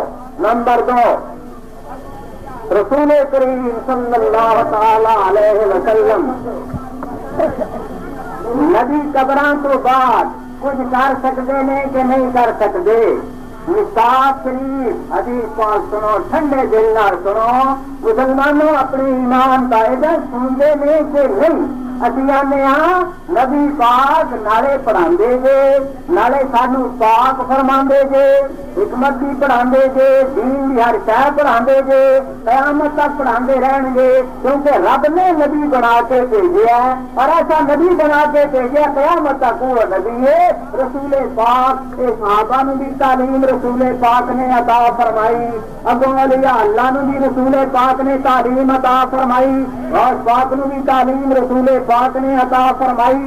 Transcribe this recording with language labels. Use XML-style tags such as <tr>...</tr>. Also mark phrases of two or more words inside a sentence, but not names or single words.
<ur>نمبر 2 رسول کریم صلی اللہ تعالی علیہ وسلم نبی قبران تو بعد کچھ کر سکتے ہیں کہ نہیں کر سکتے.</ur> <pa>مصطفیٰ شریف حدیث پاک سنو, ٹھنڈے دل نال سنو.</pa> <ur>مسلمانوں اپنے ایمان کا عزت سنتے ہیں کہ نہیں.</ur> <pa>اسی آنے ہاں نبی پاک نالے پڑھاندے جے, نالے سانو پاک فرماندے جے, حکمت بھی پڑھاندے جے, دین بھی ہر شے پڑھاندے جے, قیامت تک پڑھاندے رہن گے</pa> <ur>کیونکہ رب نے نبی بنا کے بھیجا ہے اور ایسا نبی بنا کے بھیجا قیامت تک وہ نبی ہے. رسول پاک کے صحابہ نو بھی تعلیم رسول پاک نے عطا فرمائی, اگوں اولیاء اللہ نو بھی رسول پاک نے تعلیم عطا فرمائی, اور پاک نو بھی تعلیم رسول پاک نے عطا فرمائی.</ur>